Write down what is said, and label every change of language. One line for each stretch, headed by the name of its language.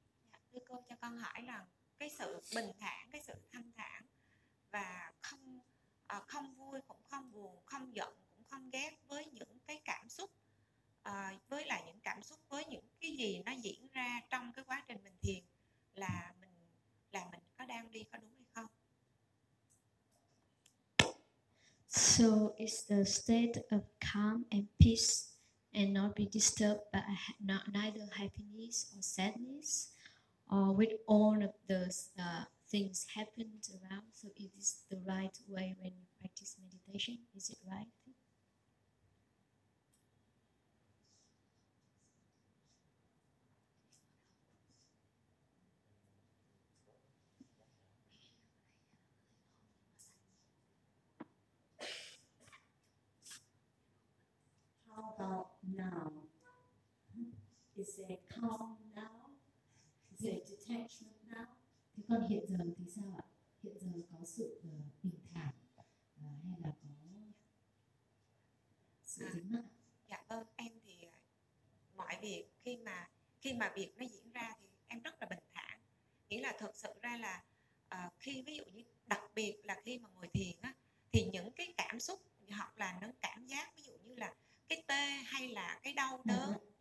Vietnamese: Dạ, thưa cô, cho con hỏi là cái sự bình thản, cái sự thanh thản và không không vui cũng không buồn, không giận cũng không ghét với những cái cảm xúc, với lại những cảm xúc với những cái gì nó diễn ra trong cái quá trình mình thiền, là mình có đang đi có đúng hay không?
English: So it's the state of calm and peace and not be disturbed by neither happiness or sadness or with all of those things happened around. So it is the right way when you practice meditation, is it right? Now, is there calm now? Is there detachment now?
Vietnamese: Thế còn hiện giờ thì sao ạ? Hiện giờ có sự bình thản hay là có sự dính mắc? Dạ vâng, em thì mọi việc khi mà việc nó diễn ra thì em rất là bình thản. Nghĩa là thực sự ra là khi ví dụ như đặc biệt là khi mà ngồi thiền á, thì những cái cảm xúc hoặc là những cảm giác ví dụ như là cái tê hay là cái đau đớn.